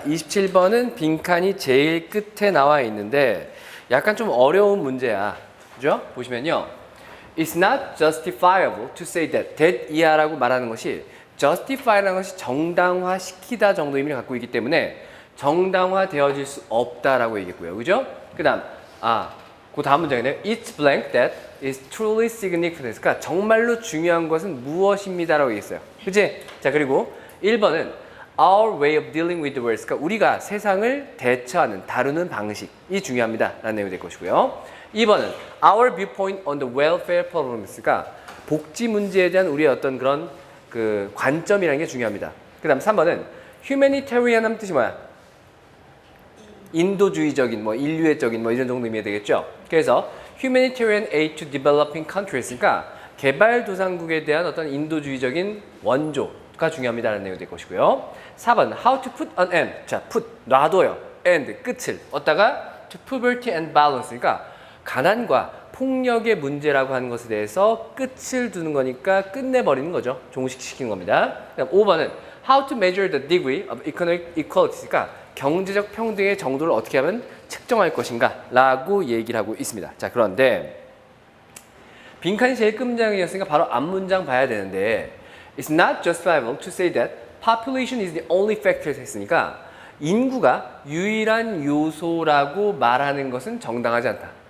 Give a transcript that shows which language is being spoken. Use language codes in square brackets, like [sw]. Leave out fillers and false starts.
[ko] 27번은 빈칸이 제일 끝에 나와 있는데 약간 좀 어려운 문제야. 그죠? 보시면요. [en] It's not justifiable to say that [ko] 이하라고 말하는 것이 justify라는 것이 정당화시키다 정도 의미를 갖고 있기 때문에 정당화되어질 수 없다라고 얘기했고요. 그죠? 그 다음, 그 다음 문장이네요. [en] It's blank that is truly significant. [ko] 그러니까 정말로 중요한 것은 무엇입니다라고 얘기했어요. 그치? 자, 그리고 1번은 [en] our way of dealing with the world. [ko] 그러니까 우리가 세상을 대처하는, 다루는 방식이 중요합니다. 라는 내용이 될 것이고요. [en] 2번은 our viewpoint on the welfare problems. [ko] 그러니까 복지 문제에 대한 우리의 어떤 그런 그 관점이라는 게 중요합니다. 그 다음 3번은 humanitarian 하면 뜻이 뭐야? 인도주의적인, 인류애적인 이런 정도 의미가 되겠죠. 그래서 [en] humanitarian aid to developing countries. [ko] 그러니까 개발도상국에 대한 어떤 인도주의적인 원조가 중요합니다라는 내용이 될 것이고요. [en] 4번 how to put an end. 자, put [ko] 놔둬요. [en] end [ko] 끝을 어디다가 [en] to poverty and violence. [ko] 그러니까 가난과 폭력의 문제라고 하는 것에 대해서 끝을 두는 거니까 끝내버리는 거죠. 종식시키는 겁니다. [en] 그다음 5번은 how to measure the degree of economic equality. [ko] 그러니까 경제적 평등의 정도를 어떻게 하면 측정할 것인가 라고 얘기를 하고 있습니다. 자, 그런데 빈칸이 제일 끝 문장이었으니까 바로 앞 문장 봐야 되는데 [en] It's not justifiable to say that population is the only factor [ko] 했으니까 인구가 유일한 요소라고 말하는 것은 정당하지 않다.